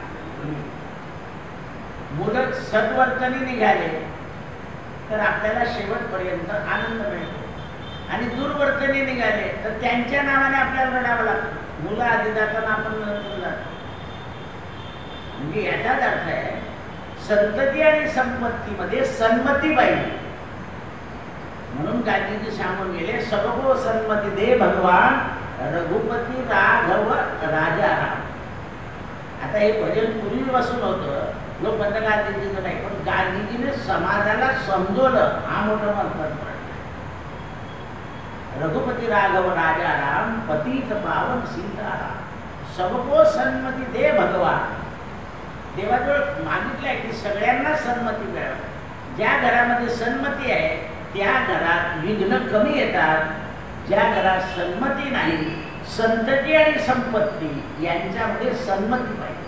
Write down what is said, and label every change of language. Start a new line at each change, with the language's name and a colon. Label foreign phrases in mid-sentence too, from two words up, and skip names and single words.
Marathi: मुलं सद्वर्तनी निघाले तर आपल्याला शेवटपर्यंत आनंद मिळतो आणि दुर्वर्तनी निघाले तर त्यांच्या नावाने आपल्याला रडावं लागतं. मुलं आधी जाताना आपण नंतर जातो. म्हणजे याचाच अर्थ आहे संतती आणि संपत्तीमध्ये सन्मती पाहिजे. म्हणून गांधीजी सांगून गेले,
Hindi: सबको सन्मती दे भगवान, रघुपती राघव राजा राम.
Marathi: आता हे भजन पूर्वीपासून होतं, लोकमान्य गांधीजीचं नाही, पण गांधीजीने समाजाला समजवलं, हा मोठं महत्त्वाचं पडलं.
Hindi: रघुपती राघव राजा राम, पतित पावन सीताराम, सबको सन्मती दे भगवान.
Marathi: देवाजवळ मागितलंय की सगळ्यांना सन्मती मिळावी. ज्या घरामध्ये सन्मती आहे त्या घरात विघ्न कमी येतात. ज्या घरात सन्मती नाही, संतती आणि संपत्ती यांच्यामध्ये सन्मती पाहिजे.